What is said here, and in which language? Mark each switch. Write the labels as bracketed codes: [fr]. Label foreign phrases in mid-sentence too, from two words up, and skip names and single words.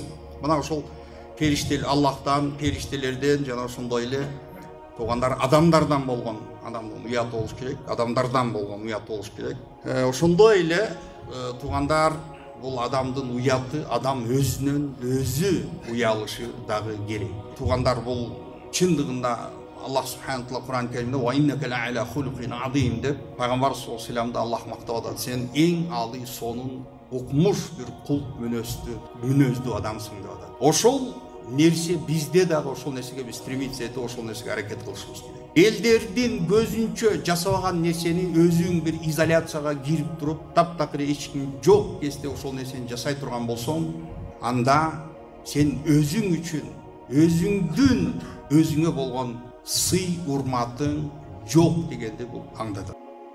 [ky] Мына ошол Аллахтан, периштелерден жана ошондой эле туугандар адамдардан болгон адамдын уяты болуш керек, адамдардан болгон уяты болуш керек. Ошондой эле туугандар, бул адамдын уяты адам өзүнөн өзү уялышы дагы керек. Туугандар, бул чындыгында Аллах [ar] سبحانه تعالى [ky] Кур'ан Керимде [ar] "وإنك لعلى خلق عظيم" [ky] деп пайгамбар саллаллаху алейхи ва салламды Аллах мактап атат. Сен эң али сонун укмуш бир кул мүнөздүү адамсың деп атат. Ошол нерсе бизде дагы ошол нерсеге биз стремиться этип, ошол нерсеге аракет кылышыбыз керек. Элдердин көзүнчө жасабаган нерсени өзүң бир изоляцияга кирип туруп, таптакыр эч ким жок кезде ошол нерсени жасай турган болсоң, анда сен өзүң үчүн өзүңдүн өзүңө болгон сый урматың жок дегенди бул аңдатат.